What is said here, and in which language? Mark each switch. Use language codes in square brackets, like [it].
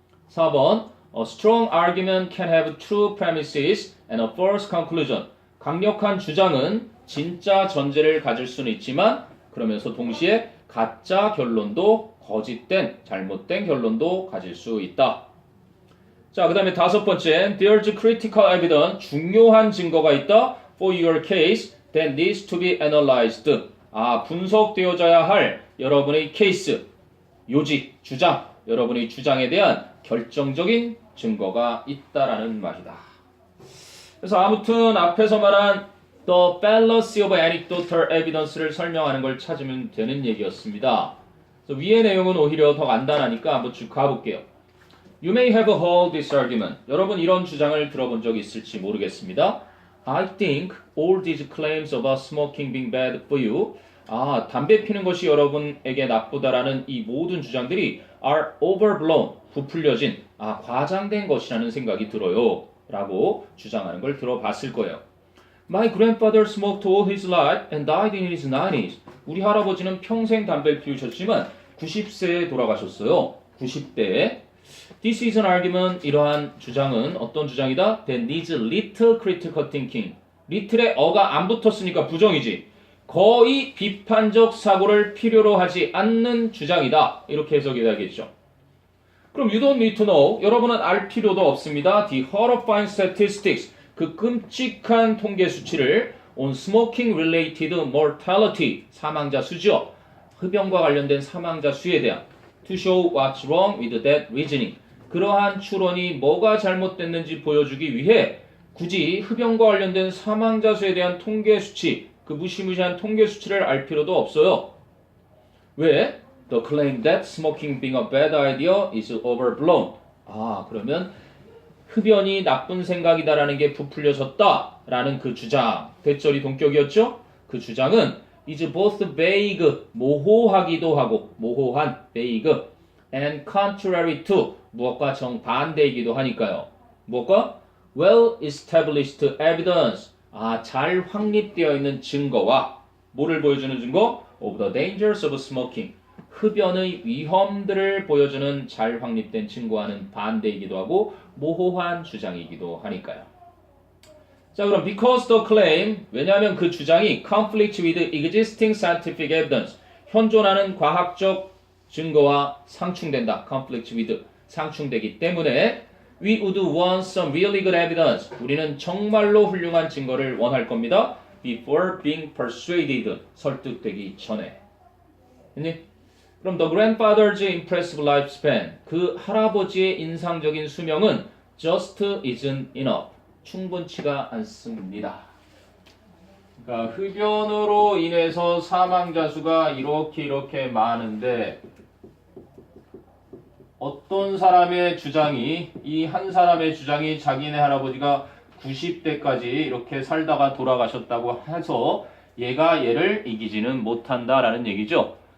[ko] 4번 [en] A strong argument can have true premises and a false conclusion [ko] 강력한 주장은 진짜 전제를 가질 수는 있지만 그러면서 동시에 가짜 결론도 거짓된, 잘못된 결론도 가질 수 있다. 자, 그 다음에 5번째, [en] there's critical evidence, [ko] 중요한 증거가 있다. [en] For your case, that needs to be analyzed. [ko] 분석되어져야 할 여러분의 케이스, 요지, 주장, 여러분의 주장에 대한 결정적인 증거가 있다라는 말이다. 그래서 아무튼 앞에서 말한 [en] The fallacy of anecdotal evidence [ko] 를 설명하는 걸 찾으면 되는 얘기였습니다. 그래서 위의 내용은 오히려 더 간단하니까 한번 쭉 가볼게요. [en] You may have heard this argument. [ko] 여러분 이런 주장을 들어본 적이 있을지 모르겠습니다. [en] I think all these claims about smoking being bad for you. [ko] 담배 피는 것이 여러분에게 나쁘다라는 이 모든 주장들이 [en] are overblown. [ko] 부풀려진, 과장된 것이라는 생각이 들어요. 라고 주장하는 걸 들어봤을 거예요. [en] My grandfather smoked all his life and died in his 90s. [ko] 우리 할아버지는 평생 담배를 피우셨지만 90세에 돌아가셨어요. 90대에. [en] This is an argument. [ko] 이러한 주장은 어떤 주장이다? [en] That needs little critical thinking. [ko] little에 어가 안 붙었으니까 부정이지. 거의 비판적 사고를 필요로 하지 않는 주장이다. 이렇게 해석이 되겠죠. 그럼 [en] you don't need to know. [ko] 여러분은 알 필요도 없습니다. [en] The horrifying statistics. [ko] 그 끔찍한 통계 수치를 [en] on smoking related mortality [ko] 사망자 수죠. 흡연과 관련된 사망자 수에 대한 [en] to show what's wrong with that reasoning. [ko] 그러한 추론이 뭐가 잘못됐는지 보여주기 위해 굳이 흡연과 관련된 사망자 수에 대한 통계 수치, 그 무시무시한 통계 수치를 알 필요도 없어요. 왜? [en] The claim that smoking being a bad idea is overblown. [ko] 그러면 흡연이 나쁜 생각이다라는 게 부풀려졌다라는 그 주장, 대절이 동격이었죠? 그 주장은 [en] is both vague, [ko] 모호하기도 하고, 모호한, vague, [en] and contrary to, [ko] 무엇과 정반대이기도 하니까요. 무엇과? [en] well established evidence, [ko] 잘 확립되어 있는 증거와 뭐를 보여주는 증거? [en] Of the dangers of smoking. [ko] 흡연의 위험들을 보여주는 잘 확립된 증거와는 반대이기도 하고 모호한 주장이기도 하니까요. 자, 그럼 [en] because the claim, [ko] 왜냐하면 그 주장이 [en] conflict with existing scientific evidence, [ko] 현존하는 과학적 증거와 상충된다. [en] conflict with, [ko] 상충되기 때문에 [en] we would want some really good evidence. [ko] 우리는 정말로 훌륭한 증거를 원할 겁니다. [en] before being persuaded, [ko] 설득되기 전에. 그럼 [en] the grandfather's impressive lifespan, [ko] 그 할아버지의 인상적인 수명은 [en] just isn't enough, [ko] 충분치가 않습니다. 그러니까 흡연으로 인해서 사망자 수가 이렇게 많은데 어떤 사람의 주장이, 이 한 사람의 주장이 자기네 할아버지가 90대까지 이렇게 살다가 돌아가셨다고 해서 얘가 얘를 이기지는 못한다라는 얘기죠.